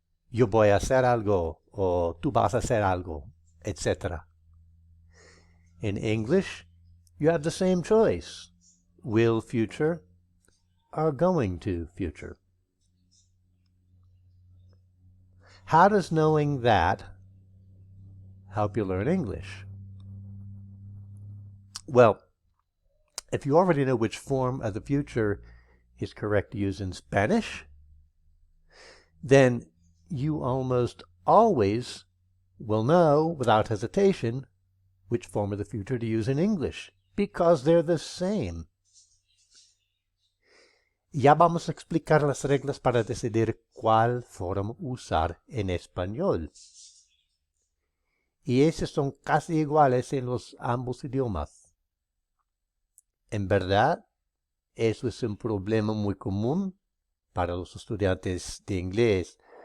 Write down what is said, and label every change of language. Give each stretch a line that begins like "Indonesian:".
Spanish: Yo voy a hacer algo, o tú vas a hacer algo, etctera.
English: In English, you have the same choice, will future or going to future. How does knowing that help you learn English? Well, if you already know which form of the future is correct to use in Spanish, then you almost always will know without hesitation which form of the future to use in English, because they're the same.
Spanish: Ya vamos a explicar las reglas para decidir cuál forma usar en español. Y esas son casi iguales en los ambos idiomas. En verdad, eso es un problema muy común para los estudiantes de inglés.